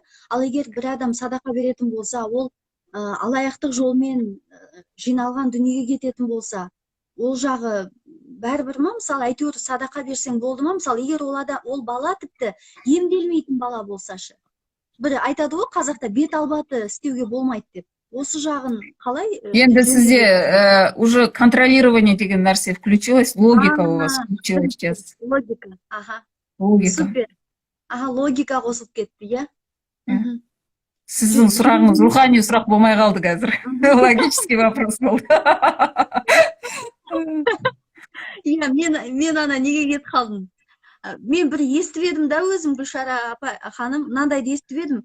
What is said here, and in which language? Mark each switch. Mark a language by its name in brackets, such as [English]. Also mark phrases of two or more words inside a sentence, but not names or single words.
[Kazakh] Ал егер бір адам садақа беретін болса, ол алаяқтық жолмен жиналған дүниеге кететін болса, ол жағы бәрібір ма? Мысалы әйтеуір садақа берсең болды ма? Мысалы егер ол бала тіпті емделмейтін бала болсашы. Бір айтады ғой қазақта, бет албаты істеуге болмайды деп. Осы жағын қалай? Енді сізде [Russian] уже контролирование [Kazakh] деген нәрсе [Russian] включилось, логика у вас включилась сейчас. Логика, ага. Логика. [Kazakh] Супер. Ага, логика қосылып кетті, Сіздің сұрағыңыз рухани сұрақ болмай қалды қазір. [Russian] Логический вопрос болды. [Kazakh] Мен ана неге кетіп қалдым? Мен бір естіп едім да өзім, Гүлшара ханым, мынандайды естіп едім.